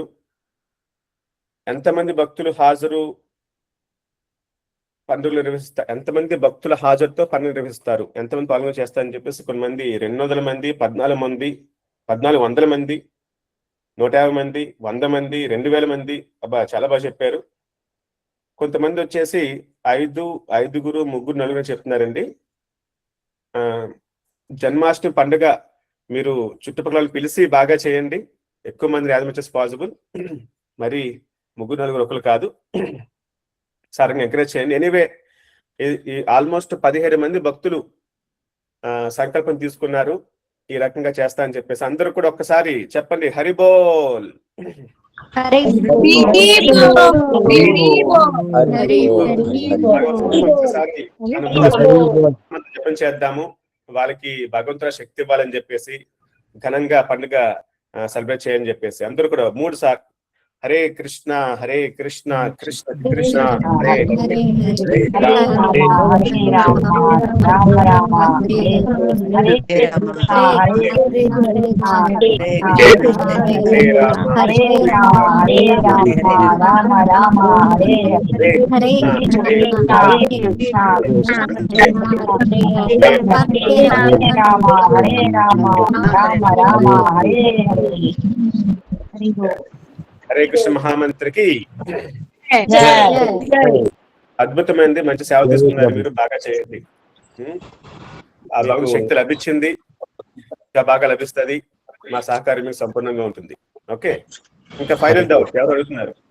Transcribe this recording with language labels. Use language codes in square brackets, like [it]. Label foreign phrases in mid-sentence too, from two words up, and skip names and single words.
[te] ఎంతమంది భక్తులు హాజరు పనులు నిర్వహిస్తారు, ఎంతమంది భక్తుల హాజరుతో పనులు నిర్వహిస్తారు, ఎంతమంది పాల్గొన చేస్తారని చెప్పేసి కొంతమంది 200 మంది, 1400 మంది, 1400 మంది, 150 మంది, 100 మంది, 2000 మంది, అబ్బా చాలా బాగా చెప్పారు. కొంతమంది వచ్చేసి 5, 5, 3, 4 చెప్తున్నారండి. జన్మాష్టమి పండుగ మీరు చుట్టుపక్కల పిలిచి బాగా చేయండి. ఎక్కువ మంది [en] as much as possible. [te] మరి 3, 4 ఒకరు కాదు, సార్ ఎంకరేజ్ చేయండి. [en] anyway almost [te] 17 మంది భక్తులు సంకల్పం తీసుకున్నారు ఈ రకంగా చేస్తా అని చెప్పేసి. అందరూ కూడా ఒక్కసారి చెప్పండి, హరిబోల్. జపం చేద్దాము, వాళ్ళకి భగవంతుల శక్తి ఇవ్వాలని చెప్పేసి, ఘనంగా పండుగ సెలబ్రేట్ చేయని చెప్పేసి అందరూ కూడా 3 సార్లు [sa] हरे कृष्ण हरे कृष्ण कृष्ण कृष्ण हरे हरे, हरे राम हरे राम राम राम हरे हरे, हरे कृष्ण हरे कृष्ण हरे राम हरे राम राम हरे हरे, हरे कृष्ण हरे कृष्ण कृष्ण राम हरे राम राम राम हरे हरे. [te] హరే కృష్ణ మహామంత్రికి అద్భుతమైనది. మంచి సేవ తీసుకున్నారు మీరు, బాగా చేయండి. ఆ భగవంతుడి శక్తి లభించింది, ఇంకా బాగా లభిస్తుంది. మా సహకారం మీకు సంపూర్ణంగా ఉంటుంది. ఓకే, ఇంకా [en] final doubt [te] ఎవరు అడుగుతున్నారు?